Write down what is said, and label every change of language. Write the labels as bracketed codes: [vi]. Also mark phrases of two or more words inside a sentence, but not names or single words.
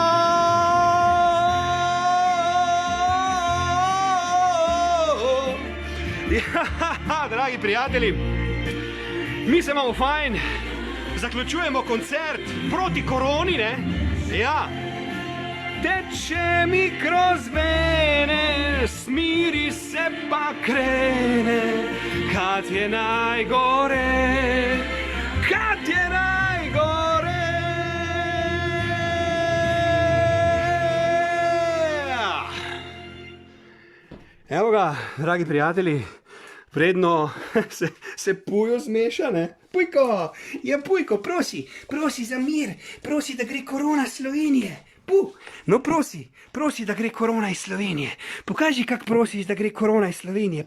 [sl] Ja, dragi prijatelji, mi se imamo fajn, zaključujemo koncert proti koroni, ne? Ja. [hr] Teče mi kroz vene, smiri se pa krene, kad je najgore, kad je najgore. [sl] Evo ga, dragi prijatelji, predno se Pujo zmeša, ne? Pujko, ja Pujko, prosi za mir, prosi da gre korona Slovenije. No prosi da gre korona iz Slovenije. Pokaži kak prosiš da gre korona iz Slovenije.